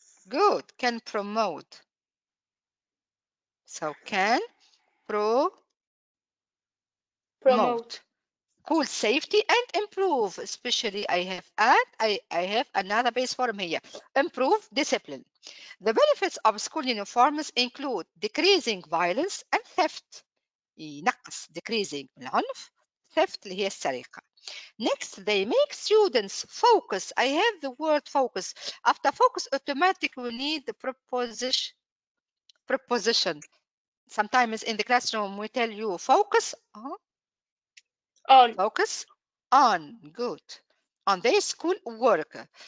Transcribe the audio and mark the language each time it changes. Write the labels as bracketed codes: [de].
[en] Good. Can promote. So can promote. Cool, safety and improve. Especially I have another base form here. Improve discipline. The benefits of school uniforms include decreasing violence and theft. [ar] ينقص decreasing العنف. theft اللي هي السرقة. [en] Next, they make students focus. I have the word focus. After focus, automatic we need the preposition. Sometimes in the classroom we tell you focus On. Focus on. Good. On their school work.